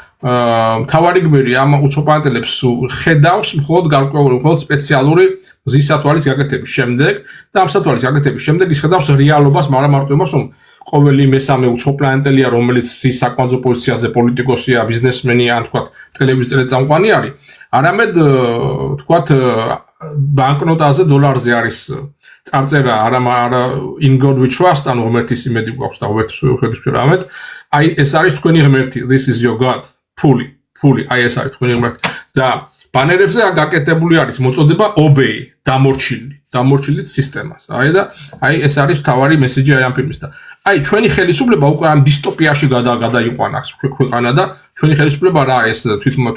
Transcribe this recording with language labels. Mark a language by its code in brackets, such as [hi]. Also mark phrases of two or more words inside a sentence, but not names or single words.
[ka] მთავარი გმირი ამ უცხო პლანეტელებს ხედავს მხოლოდ გარკვეული მხოლოდ სპეციალური მზის სათვალის გაკეთების შემდეგ და ამ სათვალის გაკეთების შემდეგ ის ხედავს რეალობას მაგრამ მარტო იმას რომ ყოველი მესამე უცხო პლანეტელია რომელიც ის საკვანძო პოზიციაზე პოლიტიკოსია ბიზნესმენია ან თქვათ ტელევიზიის წამყვანი არის არამედ თქვათ ბანკნოტაზე დოლარზე არის წარწერა არა [en] in God we trust [ka] ანუ ღმერთის იმედი გვაქვს და ღმერთს ვხედავთ რამედ აი ეს არის თქვენი ღმერთი [en] this is your God [ka] fully აი ეს არის თქვენი ღმერთი და ბანერებზე გაკეთებული არის მოწოდება obey დამორჩილით სისტემას აი და აი ეს არის თავარი მესეჯი აი ამ ფილმის და აი ჩვენი ხელისუფლება უკვე ამ დისტოპიაში გადაიყვანა ქვეყანა და ჩვენი ხელისუფლება რა ეს თვით